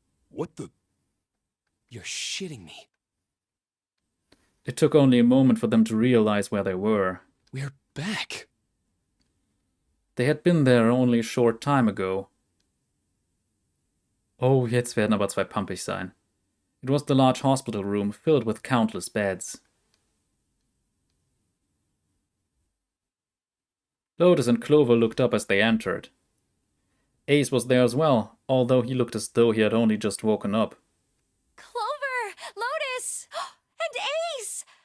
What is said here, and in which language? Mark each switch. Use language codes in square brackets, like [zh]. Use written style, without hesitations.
[en] What the? You're shitting me. It took only a moment for them to realize where they were. We're back. They had been there only a short time ago. [de] Oh, jetzt werden aber 2 pumpig sein. [en] It was the large hospital room filled with countless beds. Lotus and Clover looked up as they entered. Ace was there as well, although he looked as though he had only just woken up. Clover! Lotus! And Ace!